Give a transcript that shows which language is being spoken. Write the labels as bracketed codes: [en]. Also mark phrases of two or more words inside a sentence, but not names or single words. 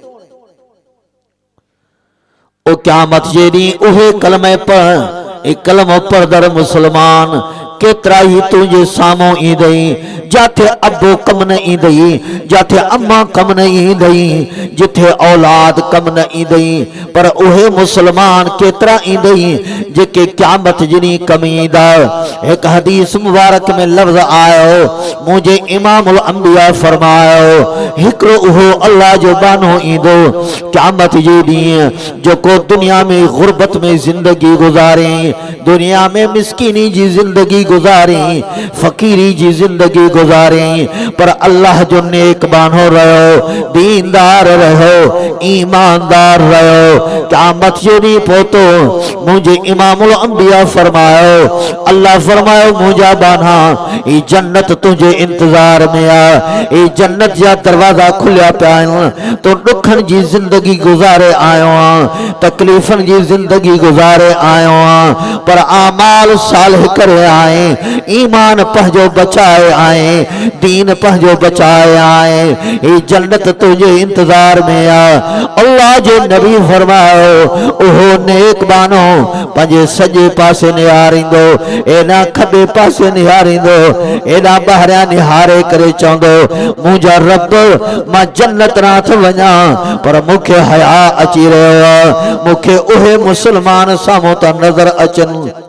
[sd] ओ क़यामत जे ॾींहुं उहे कलमे पढ़ कलमो पढ़दड़ मुसलमान केतरा ही तुझे साम्हूं ईंदई, जाथे अबो कम न ईंदई, जाथे अम्मा कम न ईंदई, जिथे औलाद कम न ईंदई, पर उहे मुसलमान केतरा ईंदई जेके क़यामत जिनी कम ईंदा। एक हदीस मुबारक में लफ्ज़ आयो मुझे [ar] إمام الأنبياء [sd] फरमायो हिकड़ो उहो अल्लाह जो बानो ईंदो क़यामत जे ॾींहुं जेको दुनिया में गुरबत में जिंदगी गुजारे, दुनिया में मिस्कीनी जी जिंदगी गुजारी, फकीरी जी जिंदगी गुजारी, पर अल्लाह जो नेक बानो रहो, दीनदार रहो, ईमानदार रहो। क़यामत जो ॾींहुं पहुतो मुझे [ar] إمام الأنبياء [sd] फरमायो अल्लाह फरमायो मुझा बाना ई जन्नत तुझे इंतजार में आ, ई जन्नत जा दरवाजा खुलिया पिया आहिनि, तो दुखन जी जिंदगी गुजारे आयो आं, तकलीफन जी जिंदगी गुजारे आयो आं, पर आमाल सालिह करे आए, ईमान पंहिंजो बचाए आए, दीन पंहिंजो बचाए आए, ई जन्नत तुझे इंतजार में आ। अल्लाह जे नबी फरमायो ओहो नेक बानो पंहिंजे सॼे पासे निहारींदो, एॾा खॿे पासे निहारींदो, एॾा ॿाहिरियां निहारे करे चवंदो मुंहिंजा रब मां जन्नत नथ वञा पर मूंखे हया अची रहियो आहे, मूंखे उहे मुसलमान साम्हूं था नज़र अचनि।